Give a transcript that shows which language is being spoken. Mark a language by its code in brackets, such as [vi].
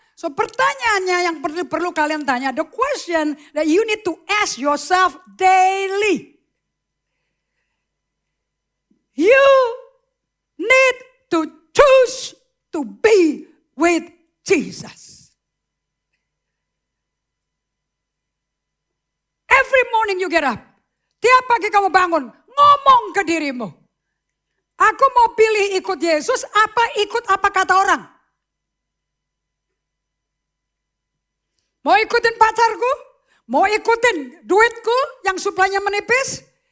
[id] So pertanyaannya yang perlu kalian tanya. [en] The question that you need to ask yourself daily. You need to choose to be with Jesus. Every morning you get up. [id] Tiap pagi kamu bangun, ngomong ke dirimu. Aku mau pilih ikut Yesus, ikut apa kata orang? Mau ikutin pacarku? Mau ikutin duitku yang suplainya menipis?